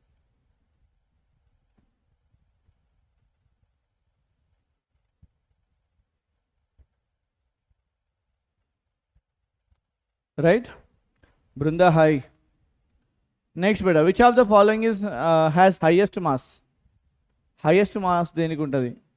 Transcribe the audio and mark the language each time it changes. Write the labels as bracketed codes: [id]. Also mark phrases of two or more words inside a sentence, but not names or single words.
[en] right Brunda, hi. Next beta which of the following is has highest mass [te] దేనికి ఉంటుంది